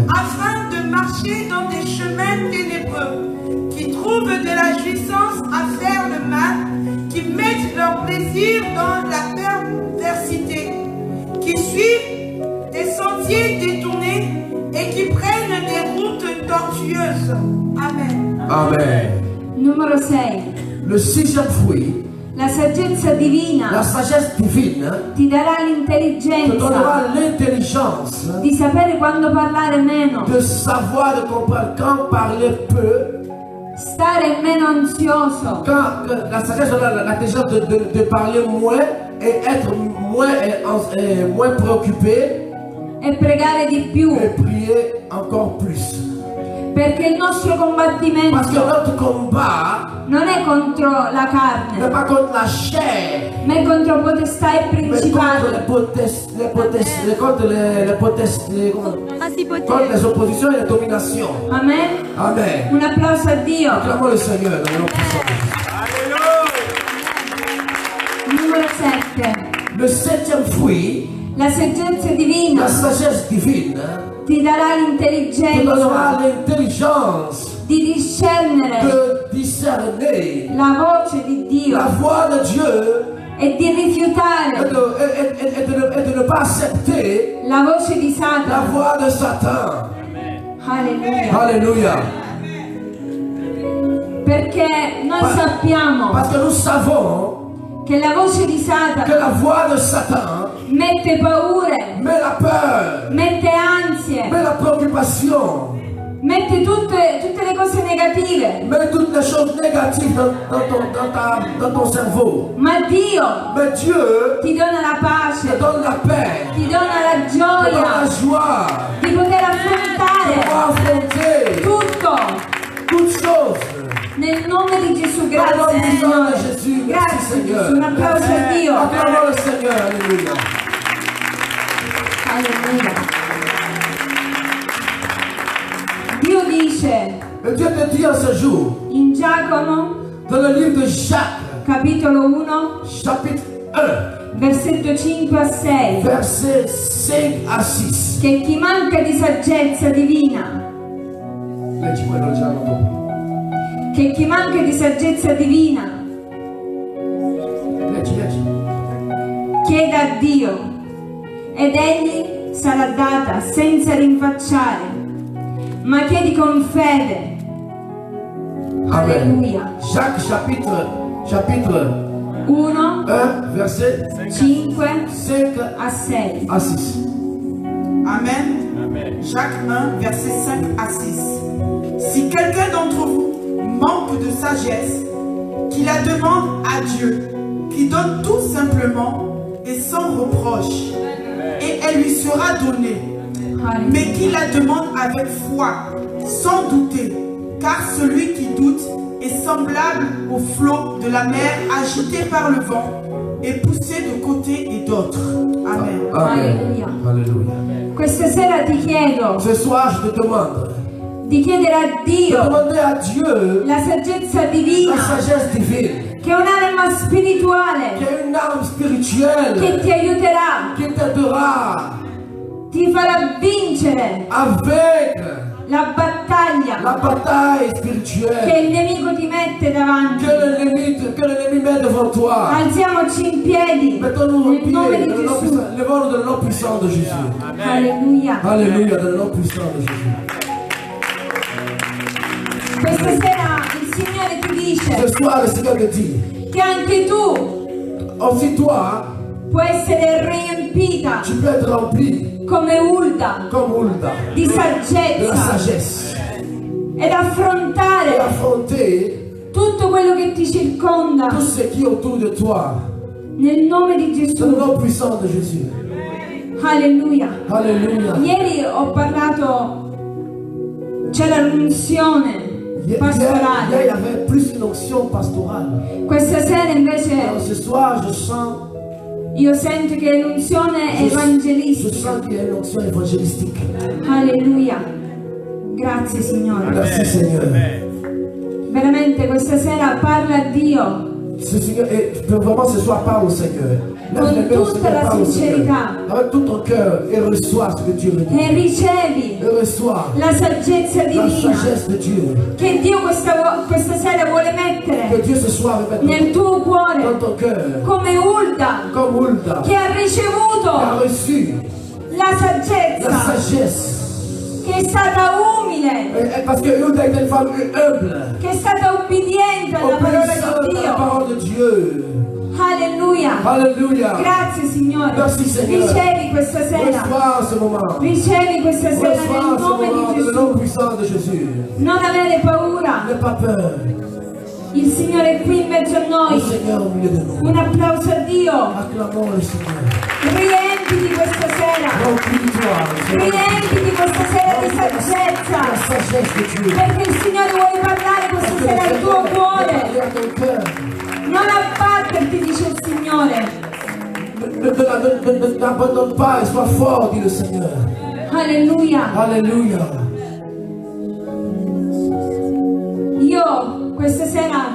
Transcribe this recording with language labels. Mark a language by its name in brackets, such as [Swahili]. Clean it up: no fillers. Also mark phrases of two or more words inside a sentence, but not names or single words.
[French] afin de marcher dans des chemins ténébreux, qui trouvent de la jouissance à faire le mal, qui mettent leur plaisir dans la perversité, qui suivent des sentiers détournés et qui prennent des routes tortueuses. Amen. Amen. [Italian] Numero 6. [French] Le sixième fruit, [Italian] La saggezza divina [French] la sagesse divine, [Italian] ti darà [French] te [Italian] l'intelligenza [French] donnera l'intelligence [Italian] di sapere quando parlare meno, [French] de savoir, de comprendre quand parler peu, [Italian] stare meno ansioso, [French] quand la sagesse donne l'intelligence de parler moins et être moins préoccupé [Italian] e pregare di più, [French] et prier encore plus. [Italian] perché il nostro [French] Parce que [Italian] combattimento [French] notre combat [Italian] non è contro la [French] n'est [Italian] carne, [French] pas contre la chair, [Italian] ma è contro potestà e [French] mais contre contre les oppositions et les dominations. [Italian] Amen. [French] Amen. [Italian] Un applauso a Dio. [French] Acclamons le Seigneur dans le nom puissant. [Italian] Numero 7. [French] Le septième fruit, [Italian] La saggezza divina [French] la sagesse divine, [Italian] ti darà [French] te [Italian] l'intelligenza [French] donnera l'intelligence [Italian] di discernere [French] de discerner [Italian] la voce di Dio [French] la voix de Dieu [Italian] e di [French] et [Italian] rifiutare [French] de ne pas accepter [Italian] la voce di [French] la [Italian] Satana. [French] voix de Satan. [Italian] Alleluia. [French] Alléluia. [Italian] Perché noi sappiamo [French] Parce que nous savons [Italian] che la voce di [French] que [Italian] Satana [French] la voix de Satan [Italian] mette paure, [French] met la peur, [Italian] mette ansie, [French] met la préoccupation, [Italian] mette tutte le cose negative. [French] met toutes les choses négatives dans ton cerveau. [Italian] Ma Dio [French] Mais Dieu [Italian] ti dona la [French] te [Italian] pace, [French] donne la paix, [Italian] ti dona la [French] te donne la [Italian] gioia [French] joie, [Italian] di poter [French] pour [Italian] affrontare [French] affronter [Italian] tutto [French] toutes choses. [Italian] nel nome di Gesù. [French] Dans le nom [Italian] Grazie [French] puissant de [Italian] Signore. [French] Jésus, merci [Italian] Grazie [French] Seigneur. [Italian] Gesù. Un applauso a Dio. [French] Acclamons le Seigneur, alléluia. [Italian] Alleluia. Dio dice [French] Et Dieu te dit en ce jour, [Italian] in Giacomo [French] dans le livre de Jacques, [Italian] capitolo 1 [French] chapitre 1, [Italian] versetto 5 a 6, [French] versets 5 à 6. [Italian] che chi manca di saggezza divina, [French] Leggi-moi dans le Jacques. [Italian] che chi manca di saggezza divina Leggi. chieda a Dio ed egli sarà data senza rinfacciare, ma chiedi con fede. Amen. Alleluia. [French] Jacques chapitre 1, 1, verset 5 5 [Italian] a 6. [French] à 6. Amen. Jacques 1, verset 5 à 6. Si quelqu'un d'entre vous manque de sagesse, qu'il la demande à Dieu, qui donne tout simplement et sans reproche, et elle lui sera donnée. Mais qu'il la demande avec foi, sans douter, car celui qui doute est semblable au flot de la mer agité par le vent et poussé de côté et d'autre. Amen. Amen. Alléluia. [Italian] Questa sera ti chiedo [French] Ce soir, je te demande [Italian] di chiedere a [French] de [Italian] Dio [French] demander à Dieu [Italian] la saggezza [French] la [Italian] divina, [French] sagesse divine, [Italian] che è un'arma [French] qui [Italian] spirituale [French] est une arme spirituelle [Italian] che ti aiuterà, [French] qui t'aidera [Italian] ti farà vincere [French] avec [Italian] la battaglia [French] la bataille [Italian] che [French] spirituelle [Italian] il nemico ti mette davanti. [French] que l'ennemi met devant toi. [Italian] Alziamoci in piedi [French] Mettons-nous [Italian] nel [French] au [Italian] nome [French] pied, [Italian] di Gesù. [French] levons-nous dans le nom puissant de Jésus. [Italian] Alleluia. [French] Alléluia, dans le nom puissant de Jésus. [Italian] Questa sera il Signore ti dice [French] Ce soir, le Seigneur te dit, [Italian] che anche tu [French] aussi toi, [Italian] puoi essere riempita [French] tu peux être rempli [Italian] come Ulda [French] comme Hulda [Italian] di [French] de la [Italian] saggezza [French] sagesse [Italian] ed [French] et [Italian] affrontare [French] affronter [Italian] tutto quello che ti circonda [French] tout ce qui est autour de toi [Italian] nel nome di [French] dans le [Italian] Gesù. [French] nom puissant de Jésus. [Italian] Alleluia. [French] Alléluia. [Italian] Ieri ho parlato, c'era l'unzione [French] Hier, il y [Italian] pastorale. [French] avait plus une onction pastorale. [Italian] Questa sera invece [French] Alors, ce soir, je sens [Italian] io sento che è l'unzione [French] Je [Italian] evangelistica. [French] sens qu'il y a une onction évangélistique. [Italian] Alleluia. Grazie Signore. [French] Merci Seigneur. [Italian] Veramente questa sera parla a Dio [French] Ce Seigneur, et vraiment ce soir, parle au Seigneur. [Italian] Con [French] Lève les mains au [Italian] tutta [French] Seigneur, [Italian] la [French] parle au Seigneur. [Italian] sincerità. [French] Avec tout ton cœur et reçois ce que Dieu veut dire. [Italian] e ricevi [French] Et reçois [Italian] la saggezza [French] la [Italian] divina [French] sagesse de Dieu. [Italian] che Dio questa sera vuole [French] Que [Italian] mettere [French] Dieu ce soir va mettre [Italian] nel tuo [French] dans [Italian] cuore [French] ton cœur. [Italian] come Ulda [French] Comme Hulda [Italian] che ha [French] a [Italian] ricevuto [French] reçu [Italian] la [French] la [Italian] saggezza, [French] sagesse. [Italian] che è stata umile, [French] Et parce que Hulda est une femme humble. [Italian] che è stata obbediente alla parola [French] Obéissante [Italian] di [French] à la [Italian] Dio. [French] parole de Dieu. [Italian] Alleluia. [French] Alléluia. [Italian] Grazie Signore. [French] Merci, Signore. [Italian] Ricevi questa sera. [French] Reçois ce moment. [Italian] Ricevi questa sera [French] Reçois [Italian] nel [French] ce [Italian] nome [French] moment [Italian] di [French] dans le nom [Italian] Gesù. [French] puissant de Jésus. [Italian] Non avere paura. [French] N'aie pas peur. [Italian] Il Signore è qui in mezzo a [French] Le [Italian] noi. [French] Seigneur au milieu de nous. [Italian] Un applauso a Dio. [French] Acclamons le Seigneur. [Italian] Riempiti questa sera. [French] Remplis-toi, Seigneur. [Italian] Riempiti questa sera di [French] La [Italian] saggezza. [French] sagesse de Dieu. [Italian] Perché il Signore vuole parlare questa [French] Parce que [Italian] sera [French] le [Italian] al tuo [French] Seigneur [Italian] cuore. [French] veut parler à ton cœur. [Italian] Non abbatterti, dice il Signore. [French] Ne t'abandonne pas et sois fort, dit le Seigneur. [Italian] Alleluia. [French] Alléluia. [Italian] Io questa sera